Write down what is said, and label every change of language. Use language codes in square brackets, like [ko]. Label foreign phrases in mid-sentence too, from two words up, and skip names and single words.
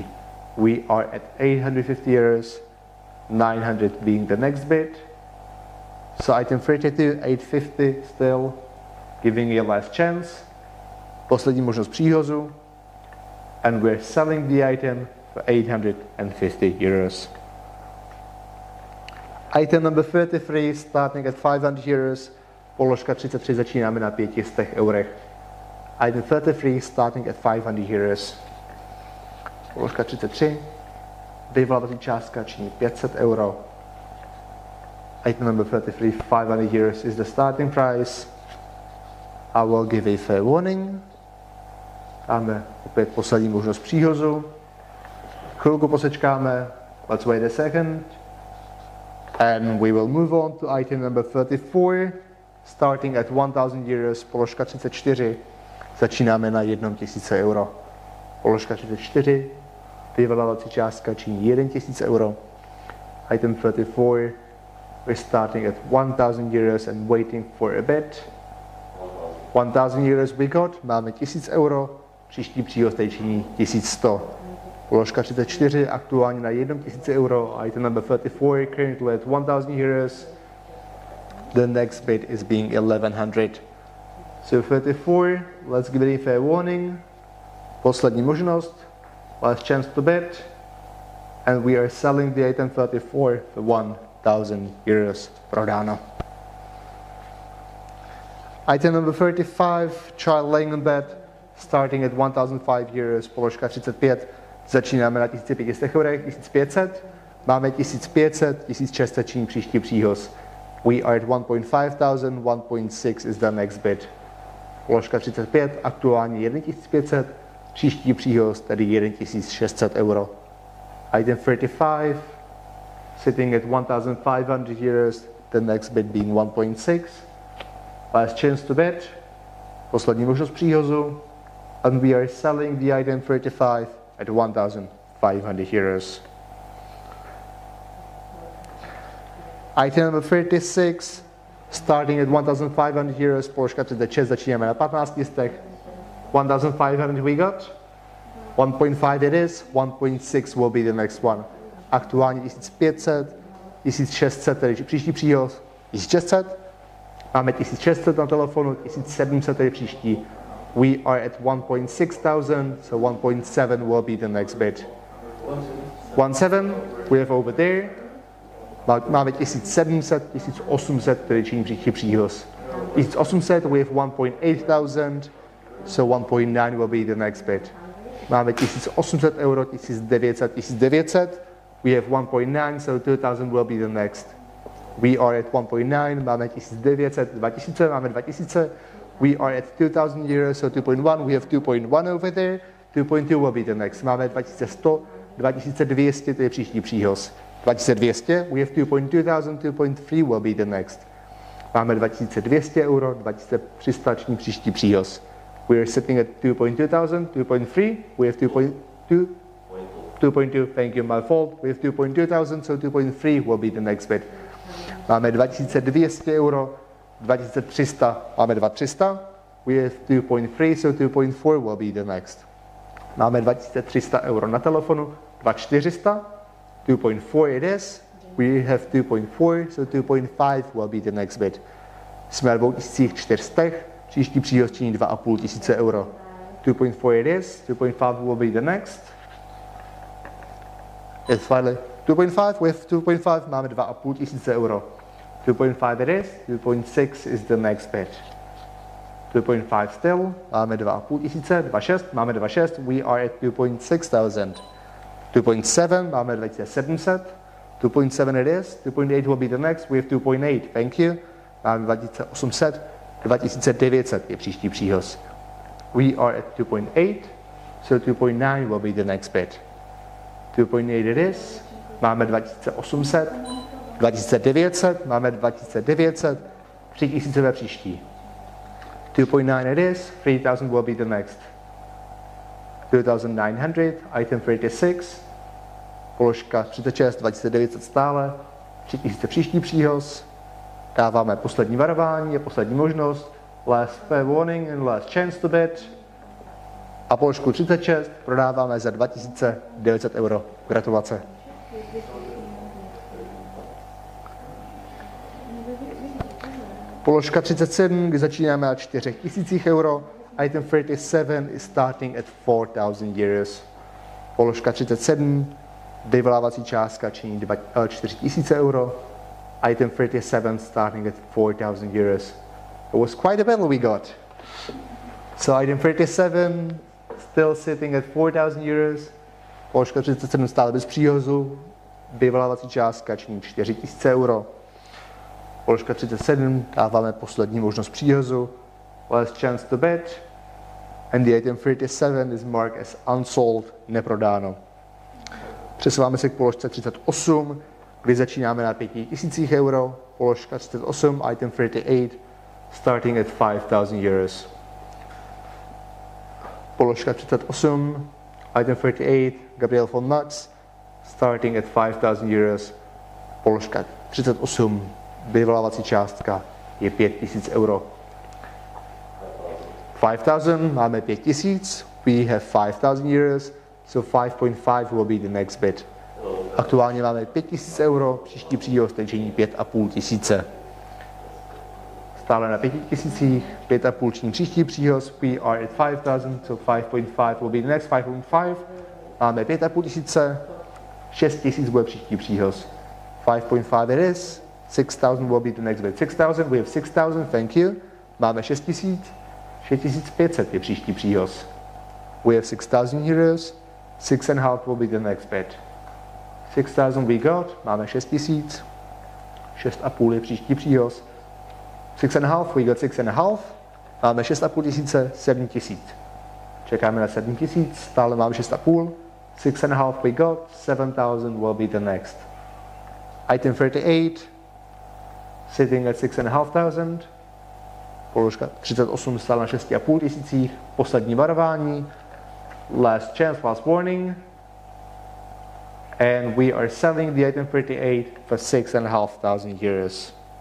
[en] We are at 850 euros, 900 being the next bid. So item 32, 850 still, giving you a last chance. [cs] Poslední možnost příhozu. [en] And we're selling the item for 850 euros. Item number 33, starting at 500 euros. [cs] Položka 33 začínáme na 500 eurech. [en] Item 33 starting at 500 euros. [cs] Položka 33. Vyvolávací částka činí 500 euro. [en] Item number 33, 500 euros is the starting price. I will give a fair warning. [cs] Dáme opět poslední možnost příhozu. Chvilku posečkáme. [en] Let's wait a second. And we will move on to item number 34, starting at 1000 euros. [cs] Položka 34. Začínáme na 1000 euro. Položka 34. Vyvolávací částka činí 1000 euro. [en] Item 34. We're starting at 1000 euros and waiting for a bit. 1000 euros we got, [cs] máme 1000 euro, příští příhoz tady činí 1100. Položka 34, aktuálně na 1000 euro, [en] item number 34, currently at 1000 euros. The next bid is being 1100. So 34, let's give it a fair warning. [cs] Poslední možnost, [en] last chance to bid. And we are selling the item 34 for 1000 euros. Prodáno. Item number 35, child laying in bed, starting at 1005 euros, [cs] položka 35, začínáme na 1500 eurech, 1500, máme 1500, 1600 činí příští příhoz. [en] We are at 1.5 thousand, 1.6 is the next bid. [cs] Položka 35, aktuálně 1500, příští příhoz, tedy 1600 euro. [en] Item 35, sitting at 1500 euros, the next bid being 1.6. Last chance to bid, [cs] poslední možnost příhozu, [en] and we are selling the item 35 at 1500 euros. Item number 36, starting at 1500 euros, [cs] položka 36, začínáme na 15 listech. [en] 1500 we got, 1.5 it is, 1.6 will be the next one. [cs] Aktuálně 1500, 1600, tedy příští příhoz, 1600. Máme 1600 na telefonu, 1700 je příští. [en] We are at 1.6 thousand, so 1.7 will be the next bid. 1.7 we have over there. [cs] Máme 1700, 1800, tedy činí příští příhoz. [en] 1800 we have 1.8 thousand, so 1.9 will be the next bid. [cs] Máme 1800 euro, 1900, 1900. [en] We have 1.9, so 2000 will be the next. We are at 1.9, [cs] máme 1900, 2000, máme 2000. [en] We are at 2000 euros, so 2.1, we have 2.1 over there. 2.2 will be the next. [cs] Máme 2100, 2200, to je příští příhoz. 2200, [en] we have 2.2 thousand, 2.3 will be the next. [cs] Máme 2200 euro, 2300 činí příští příhoz. [en] We are sitting at 2.2 thousand, 2.3, we have 2.2, 2.2, thank you, my fault. We have 2.2 thousand, so 2.3 will be the next bid. [cs] Máme 2200 euro, 2300, máme 2300, [en] we have 2.3, so 2.4 will be the next. [cs] Máme 2300 euro na telefonu, [en] 2400, 2.4 it is, we have 2.4, so 2.5 will be the next bid. [cs] Jsme na 2400, příští příhoz činí 2500 euro. [en] 2.4 it is, 2.5 will be the next. It's finally 2.5, we have 2.5, [cs] máme 2500 euro. [en] 2.5 it is, 2.6 is the next bid. 2.5 still, [cs] máme 2500, 2.6, máme 2.6, [en] we are at 2.6 thousand. 2.7, [cs] máme 2700, [en] 2.7 it is, 2.8 will be the next, we have 2.8, thank you. [cs] Máme 2800, 2900 je příští příhoz. [en] We are at 2.8, so 2.9 will be the next bid. 2.8 it is, [cs] máme 2800, 2900, máme 2900, 3000 ve příští. [en] 2.9 it is, 3000 will be the next. 2900, item 36, [cs] položka 36, 2900 stále, 3000 příští příhoz. Dáváme poslední varování, je poslední možnost, [en] last fair warning and last chance to bid. [cs] A položku 36 prodáváme za 2900 euro. Gratulace. Položka 37, kdy začínáme na 4000 euro. [en] Item 37 is starting at 4000 euros. [cs] Položka 37, vyvolávací částka činí 4000 euro. [en] Item 37 starting at 4000 euros. It was quite a battle we got. So item 37, still sitting at 4,000 euros. [cs] Položka 37 stále bez příhozu. Vyvolávací částka činí 4,000 euro. Položka 37 dáváme poslední možnost příhozu. [en] Last chance to bet. And the item 37 is marked as unsold, [cs] neprodáno. Přesouváme se k položce 38, kdy začínáme na 5,000 euro. Položka 38, [en] item 38, starting at 5,000 euros. Položka 38, item 38, Gabriel von Nutz, starting at 5,000 euros. [cs] Položka 38, vyvolávací částka je 5,000 euro. 5,000, máme 5,000, [en] we have 5,000 euros, so 5.5 will be the next bid. [cs] Aktuálně máme 5,000 euro, příští příhoz činí 5,500. Stále na 5,000, 5,5 činí příští příhoz, [en] we are at 5,000, so 5.5 will be the next 5.5. [cs] Máme 5,500, 6,000 bude příští příhoz. [en] 5.5 it is, 6,000 will be the next bid. 6,000, we have 6,000, thank you. [cs] Máme 6,000, 6,500 je příští příhoz. [en] We have 6,000 euros, 6.5 will be the next bid. 6,000 we got, [cs] máme 6,000, 6,5 je příští příhoz. 6.5, [en] we got 6.5, [cs] máme 6,500, 7,000. Čekáme na 7,000, stále máme 6,5, [en] 6.5 we got, 7,000 will be the next. Item 38, sitting at 6,500. [cs] Položka 38 stále na 6,500, poslední varování, [en] last chance, last warning, and we are selling the item 38 for 6,500 euros.